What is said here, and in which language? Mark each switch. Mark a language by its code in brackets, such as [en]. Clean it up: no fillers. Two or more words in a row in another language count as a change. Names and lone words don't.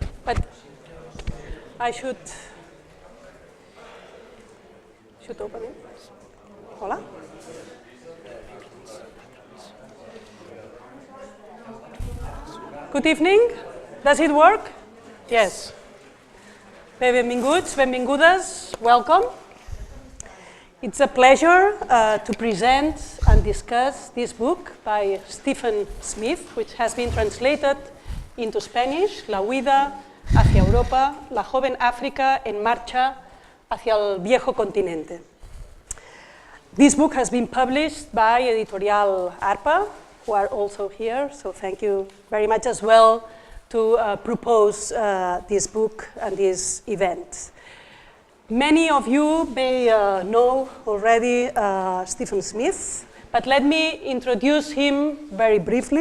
[en] but I should open it. Hola. Good evening. Does it work? Yes. [ca] Benvinguts, benvingudes, [en] welcome. It's a pleasure to present and discuss this book by Stephen Smith, which has been translated into Spanish, La huida, hacia Europa, la joven África en marcha hacia el viejo continente. This book has been published by Editorial ARPA, who are also here, so thank you very much as well to propose this book and this event. Many of you may know already Stephen Smith, but let me introduce him very briefly.